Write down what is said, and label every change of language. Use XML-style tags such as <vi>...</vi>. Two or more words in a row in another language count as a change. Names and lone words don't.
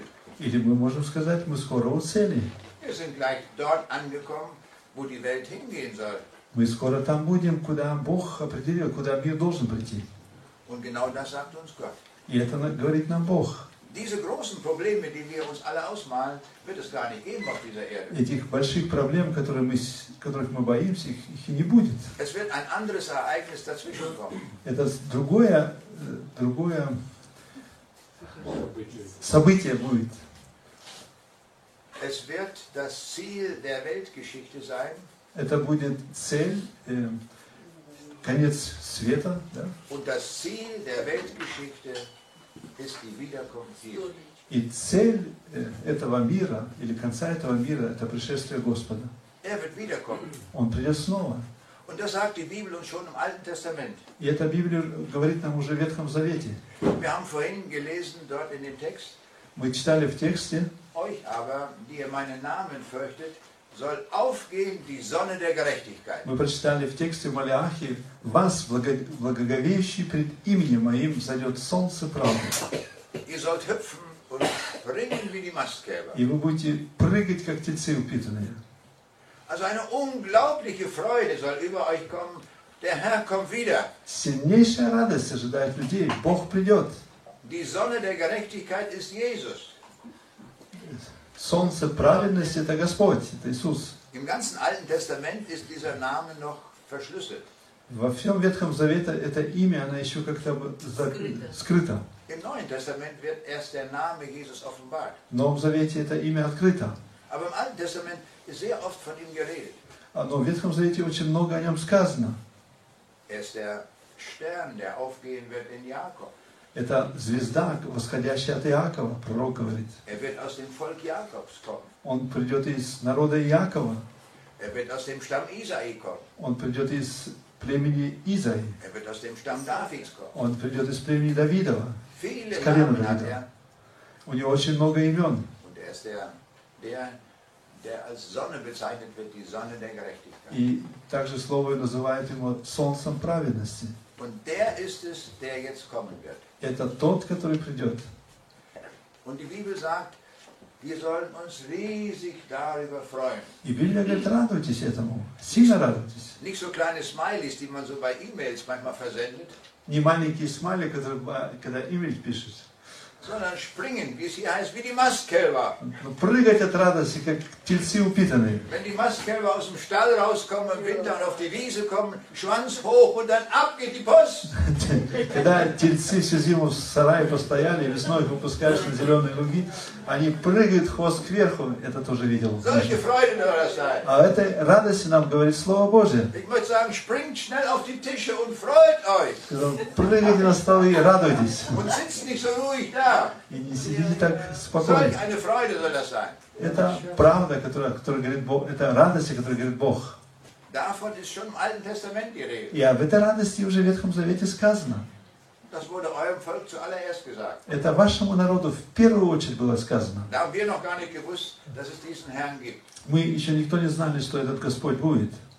<ru>Или мы можем сказать, мы скоро у цели.</ru> <de>Wir sind gleich dort angekommen, wo die Welt hingehen soll.</de> <ru>Мы скоро там будем, куда Бог определил, куда мир должен прийти.</ru> <de>Und genau das sagt uns Gott.</de> <ru>И это говорит нам Бог.</ru> <de>Diese großen Probleme, die wir uns alle ausmalen, wird es gar nicht geben auf dieser Erde.</de> <ru>Этих больших проблем, которых мы боимся, их и не будет.</ru> <de>Es wird ein anderes Ereignis dazwischen kommen.</de> <ru>Это другое событие будет.</ru> <de>Es wird das Ziel der Weltgeschichte sein.</de> <ru>Это будет цель, конец света. Да?</ru> <de>Und das Ziel der Weltgeschichte ist die Wiederkunft Jesu.</de> <ru>И цель этого мира, или конца этого мира, это пришествие Господа.</ru> <de>Er wird wiederkommen.</de> <ru>Он придет снова.</ru> <de>Und das sagt die Bibel uns schon im Alten Testament.</de> <ru>И эта Библия говорит нам уже в Ветхом Завете.</ru> <de>Wir haben vorhin gelesen dort in dem Text.</de> <ru>Мы читали в тексте.</ru> <de>Euch aber, die ihr meinen Namen fürchtet, soll aufgehen die Sonne der Gerechtigkeit.</de> <ru>Мы прочитали в тексте Малиахи: вас, благоговеющий пред именем моим, зайдет солнце правды.</ru> <de>Ihr sollt hüpfen und springen wie die Mastkälber.</de> <ru>И вы будете прыгать, как тельцы упитанные.</ru> <de>Also eine unglaubliche Freude soll über euch kommen. Der Herr kommt wieder.</de> <ru>Сильнейшая радость ожидает людей. Бог придет.</ru> <de>Die Sonne der Gerechtigkeit ist Jesus.</de> <ru>Солнце праведности — это Господь, это Иисус.</ru> <de>Im ganzen Alten Testament ist dieser Name noch verschlüsselt.</de> <ru>Во всем Ветхом Завете это имя, оно еще как-то скрыто.</ru> <de>Im Neuen Testament wird erst der Name Jesus offenbart.</de> <ru>В Новом Завете это имя открыто.</ru> <de>Aber im Alten Testament ist sehr oft von ihm geredet.</de> <ru>Но в Ветхом Завете очень много о нем сказано.</ru> <de>Er ist der Stern, der aufgehen wird in Jakob.</de> <ru>Это звезда, восходящая от Иакова, пророк говорит.</ru> <de>Er wird aus dem Volk Jakobs kommen.</de> <ru>Он придет из народа Иакова.</ru> <de>Er wird aus dem Stamm Isai kommen.</de> <ru>Он придет из племени Израи.</ru> <de>Er wird aus dem Stamm Davids kommen.</de> <ru>Он придет из племени Давидова,</ru> <de>Viele</de> <ru>из колена</ru> <de>Namen hat</de> <ru>Давидова.</ru> <de>er.</de> <ru>У него очень много имен.</ru> <de>Und er ist der als Sonne bezeichnet wird, die Sonne der Gerechtigkeit.</de> <ru>И также слово называют его солнцем праведности.</ru> <de>Und der ist es, der jetzt kommen wird.</de> <ru>Это тот, который придет.</ru> <de>Und die Bibel sagt, wir sollen uns riesig darüber freuen.</de> <ru>И Библия говорит, радуйтесь этому, сильно радуйтесь.</ru> <de>Nicht so kleine Smileys, die man so bei E-Mails manchmal versendet,</de> <ru>Не маленькие смайли, которые, когда имидж пишешь,</ru> <de>sondern springen, wie es hier heißt, wie die Mastkälber.</de> <ru>но прыгать от радости, как тельцы упитанные.</ru> <de>Wenn die Mastkälber aus dem Stall rauskommen im Winter und auf die Wiese kommen, Schwanz hoch und dann ab geht die Post.</de> <ru>Когда тельцы всю зиму в сарае постояли, весной их выпускаешь на зеленые луги, они прыгают хвост кверху, это тоже видел.</ru> <de>Solche Freude soll das sein.</de> <ru>А этой радости нам говорит Слово Божие.</ru> <de>Ich möchte sagen, springt schnell auf die Tische und freut euch.</de> <ru>Прыгайте на столы и радуйтесь.</ru> <de>Und sitzt nicht so ruhig da.</de> <ru>И не сидите так спокойно.</ru> <de>Solch eine Freude soll das sein.</de> <ru>Это правда, которая говорит Бог, это радость, о которой говорит Бог.</ru> <de>Davon ist schon im Alten Testament die Rede.</de> <ru>И об этой радости уже в Ветхом Завете сказано.</ru> <de>Das wurde eurem Volk zuallererst gesagt.</de> <ru>Это вашему народу в первую очередь было сказано.</ru> <de>Da haben wir noch gar nicht gewusst, dass es diesen Herrn gibt.</de> <ru>Мы еще никто не знали, что этот Господь будет.</ru>